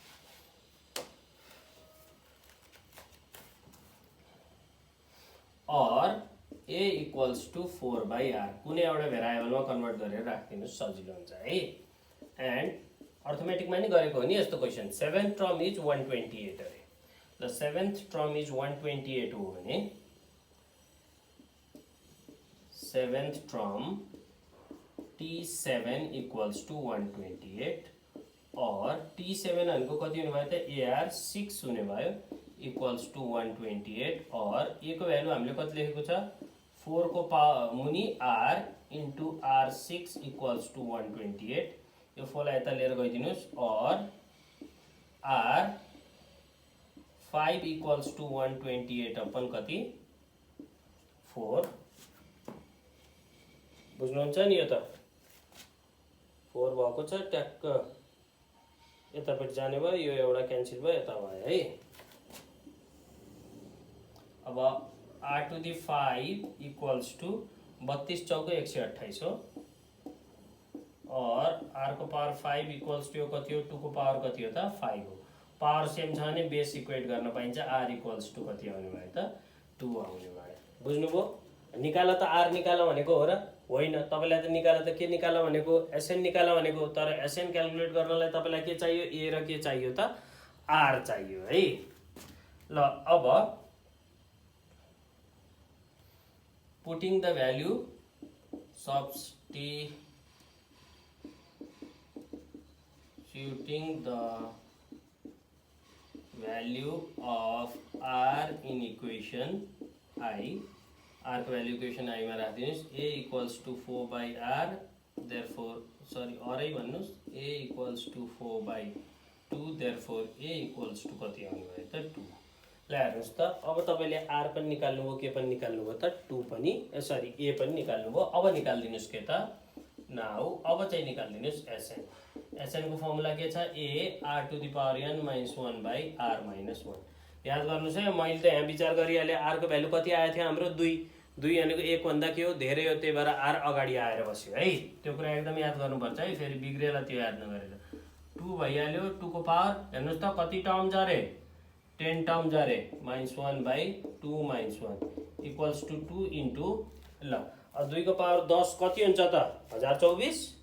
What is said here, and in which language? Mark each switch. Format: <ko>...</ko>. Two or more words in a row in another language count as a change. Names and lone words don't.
<ne>और a</ne> <en>equals to</en> <ne>4/r कुनै एउटा भेरिएबलमा कन्भर्ट गरेर राखिदिनुस् सजिलो हुन्छ है एन्ड अर्थमेटिकमा नि गरेको हो नि यस्तो</ne> <en>question 7th term is 128</en> <ne>अरे ल</ne> <en>the seventh term is 128</en> <ne>हो भने</ne> <en>seventh term T7 equals to 128</en> <ne>और T7 भनेको कति हुने भयो त AR 6 हुने भयो</ne> <en>equals to 128</en> <ne>और A को भ्यालु हामीले कति लेखेको छ 4 को मुनि</ne> <en>R into R6 equals to 128</en> <ne>यो 4 लाई यता लिएर गइदिनुस् और</ne> <en>R5 equals to 128</en> <ne>अपन कति 4 बुझ्नुहुन्छ नि यो त 4 भएको छ ट्याक्क यतापट्टि जाने भयो यो एउटा क्यान्सल भयो यता भयो है अब</ne> <en>R to the 5 equals to 32</en> <ne>चौको 128 हो और R को पावर 5</ne> <en>equals to</en> <ne>कति हो 2 को पावर कति हो त 5 हो</ne> <en>power same</en> <ne>छ भने बेस इक्वेट गर्न पाइन्छ</ne> <en>R equals to</en> <ne>कति आउने भयो त 2 आउने भयो बुझ्नुभयो निकाल त R निकाल भनेको हो र होइन तपाईलाई त निकाल त के निकाल भनेको SN निकाल भनेको तर SN क्याल्कुलेट गर्नलाई तपाईलाई के चाहियो A र के चाहियो त R चाहियो है ल अब</ne> <en>putting the value substituting the value of R in equation I R को value equation I</en> <ne>मा राख्दिनुस्</ne> <en>A equals to 4 by R therefore sorry R I भन्नुस् A equals to 4 by 2 therefore A equals to कति</en> <ne>आउने भयो त 2 ल हेर्नुस् त अब तपाईले R पनि निकाल्नु भयो के पनि निकाल्नु भयो त 2 पनि सरी A पनि निकाल्नु भयो अब निकाल्दिनुस् के त नाउ अब चाहिँ निकाल्दिनुस् SN SN को फर्मुला के छ</ne> <en>A R to the power n minus 1 by R minus 1</en> <ne>याद गर्नुस् है मैले त यहाँ विचार गरिहाले R को भ्यालु कति आएको थियो हाम्रो 2 भनेको 1 भन्दा के हो धेरै हो त्यही भएर R अगाडि आएर बस्यो है त्यो कुरा एकदम याद गर्नुपर्छ है फेरि बिग्रेला त्यो याद नगरेर 2 भइहाल्यो 2 को पावर हेर्नुस् त कति टर्म जारे 10 टर्म जारे</ne> <en>-1 by 2 -1 equals to 2 into</en> <ne>ल 2 को पावर 10 कति हुन्छ त 1024</ne>